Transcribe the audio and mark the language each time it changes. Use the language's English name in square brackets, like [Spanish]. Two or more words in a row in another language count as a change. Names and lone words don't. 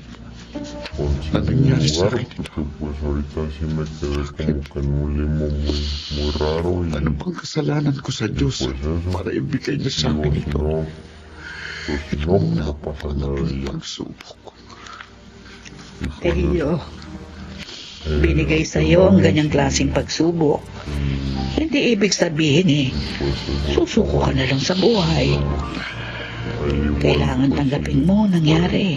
[Filipino] Ano nangyari sa akin ito? [Spanish] Pues ahorita sí me quedé como que en un limbo muy raro y [Filipino] Ano bang kasalanan ko sa Diyos para ibigay niya sa akin ito? [Spanish] si no, no pasa nada y ya. [Filipino] Pagsubok. Teo, binigay sa'yo ang ganyang klaseng pagsubok. Hindi ibig sabihin susuko ka na lang sa buhay. Kailangan tanggapin mo ang nangyari.